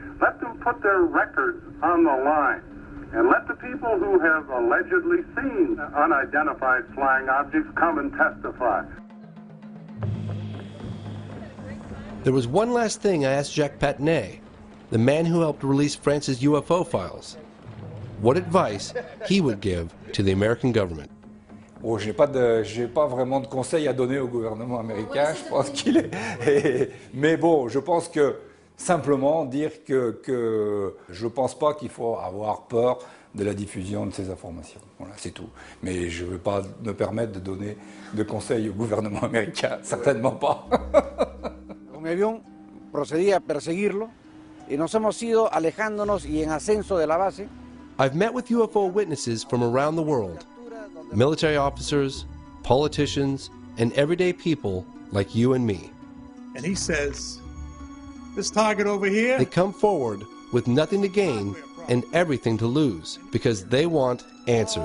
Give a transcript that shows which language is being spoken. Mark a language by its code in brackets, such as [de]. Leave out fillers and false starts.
[en] Let them put their records on the line. And let the people who have allegedly seen unidentified flying objects come and testify. There was one last thing I asked Jacques Patinet, the man who helped release France's UFO files, what advice he would give to the American government. [fr] Oh, j'ai pas vraiment de conseils à donner au gouvernement américain. Je pense qu'il est. Mais bon, je pense que simplement dire que je pense pas qu'il faut avoir peur de la diffusion de ces informations. Voilà, c'est tout. Mais je ne veux pas me permettre de donner de conseils au gouvernement américain, certainement pas. [es] Con mi avión procedí a perseguirlo y nos hemos ido alejándonos y en ascenso de la base. [en] I've met with UFO witnesses from around the world, military officers, politicians, and everyday people like you and me. And he says, this target over here. They come forward with nothing to gain and everything to lose because they want answers.